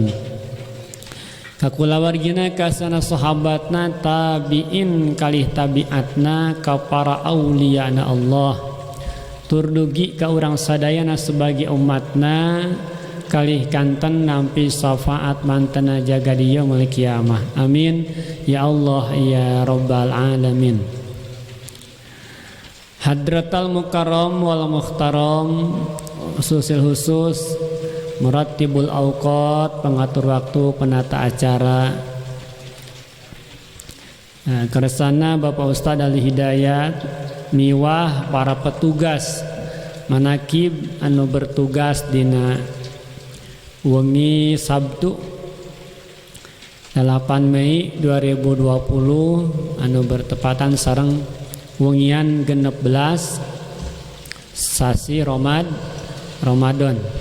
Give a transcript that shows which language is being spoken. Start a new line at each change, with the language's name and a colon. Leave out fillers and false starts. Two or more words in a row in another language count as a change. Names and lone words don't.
Sundanese: Kakulawargina kasana sahabatna tabi'in kalih tabi'atna ka para auliyana Allah turdugi ka urang sadayana sebagai umatna kalih kanten nampi syafaat mantena jaga di
Arabic: يوم القيامة. آمين يا الله يا رب العالمين. حضرة المكرم والمحترم خصوص الخصوص مرتب الأوقات,
Indonesian: pengatur waktu, penata acara.
Sundanese: Keresana Bapak Ustadz Ali Hidayat, miwah para petugas manakib anu bertugas dina wengi Sabtu 8 Mei 2020 anu bertepatan sareng wengian 16 sasi Ramadan.